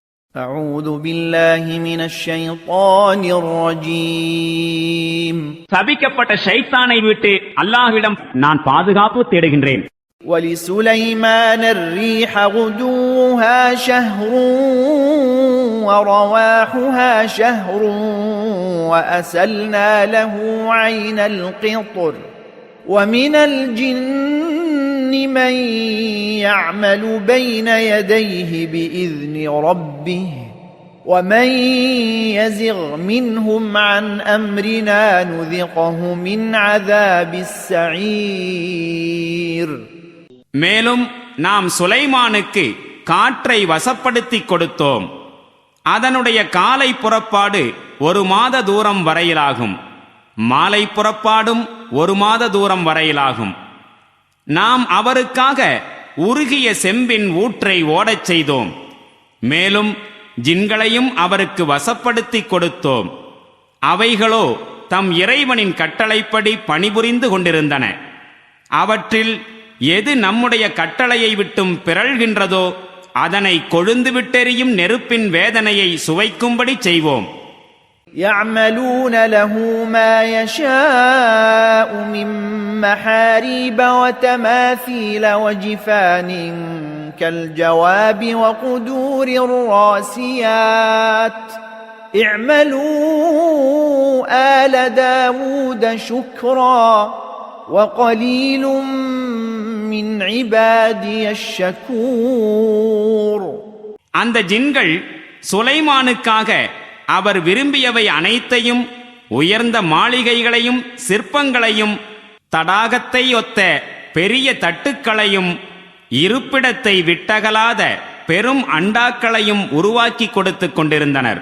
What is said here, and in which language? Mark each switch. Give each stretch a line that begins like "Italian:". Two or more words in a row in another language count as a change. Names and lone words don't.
Arabic: أعوذ بالله من الشيطان الرجيم
Tamil: சபிக்கப்பட்ட ஷைத்தானை விட்டு அல்லாஹ்விடம் நான் பாதுகாப்பு தேடுகின்றேன்.
Arabic: ولسليمان الريح غدوها شهر ورواحها شهر وأسلنا له عين القطر ومن الجن من يعمل بين يديه بإذن ربه ومن يزغ منهم عن أمرنا نذقه من عذاب السعير.
Tamil: மேலும் நாம் சுலைமானுக்கு காற்றை வசப்படுத்திக் கொடுத்தோம். அதனுடைய காலை புறப்பாடு 1 மாத தூரம் வரையிலாகும். மாலை புறப்பாடும் 1 மாத தூரம் வரையிலாகும். நாம் அவருக்காக உருகிய செம்பின் ஊற்றை ஓடச் செய்தோம். மேலும் ஜின்களையும் அவருக்கு வசப்படுத்திக் கொடுத்தோம். அவைகளோ தம் இறைவனின் கட்டளைப்படி பணிபுரிந்து கொண்டிருந்தன. அவற்றில் எது நம்முடைய கட்டளையை விட்டும் பிறழ்கின்றதோ அதனை கொழுந்து விட்டெறியும் நெருப்பின் வேதனையை சுவைக்கும்படி செய்வோம்.
Arabic: يعملون له ما يشاء من محاريب وتماثيل وجفان كالجواب وقدور الراسيات اعملوا آل داود شكرا وقليل من عبادي الشكور.
Tamil: அந்த ஜின்கள் சுலைமானுக்காக அவர் விரும்பியவை அனைத்தையும், உயர்ந்த மாளிகைகளையும் சிற்பங்களையும் தடாகத்தை ஒத்த பெரிய தட்டுக்களையும் இருப்பிடத்தை விட்டகலாத பெரும் அண்டாக்களையும் உருவாக்கி கொடுத்து கொண்டிருந்தனர்.